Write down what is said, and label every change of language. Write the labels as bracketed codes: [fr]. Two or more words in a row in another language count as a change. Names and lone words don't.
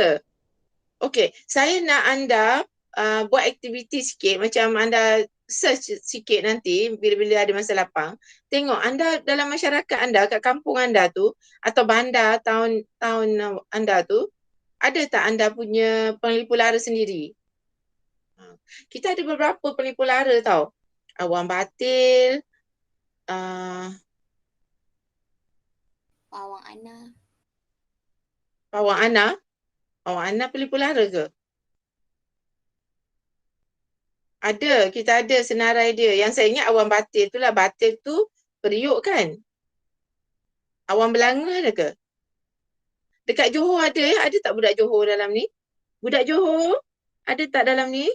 [ms] Okey, saya nak anda buat aktiviti sikit, macam anda search sikit nanti bila-bila ada masa lapang. Tengok anda dalam masyarakat anda, kat kampung anda tu atau bandar tahun anda tu, ada tak anda punya penipu lara sendiri? Kita ada beberapa penipu lara tau. Awan batil, Pawang Ana. Pawang Ana. Pawang Ana penipu lara ke? Ada, kita ada senarai dia. Yang saya ingat awan batil tu lah. Batil tu periuk kan? Awan belanga ada ke? Dekat Johor ada ya? Ada tak budak Johor dalam ni? Budak Johor ada tak dalam ni?